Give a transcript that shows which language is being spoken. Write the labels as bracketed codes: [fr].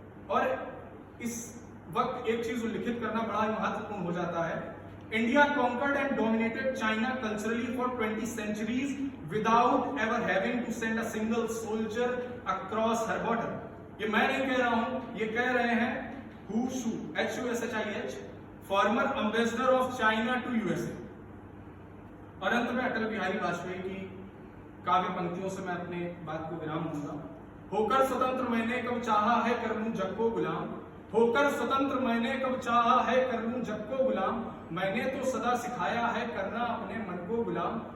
[hi] और इस वक्त एक चीज उल्लेखित करना बड़ा महत्वपूर्ण हो जाता है। [en] India conquered and dominated China culturally for 20 centuries without ever having to send a single soldier across her border. [hi] ये मैं नहीं कह रहा हूं, ये कह रहे हैं HUSHIH, [en] former ambassador of China to USA। [hi] और अंत में अटल बिहारी वाजपेयी की काव्य पंक्तियों से मैं अपने बात को विराम दूंगा। होकर स्वतंत्र मैंने कब चाहा है कर लूं जग को गुलाम, होकर स्वतंत्र मैंने कब चाहा है कर लूं जग को गुलाम, मैंने तो सदा सिखाया है करना अपने मन को गुलाम।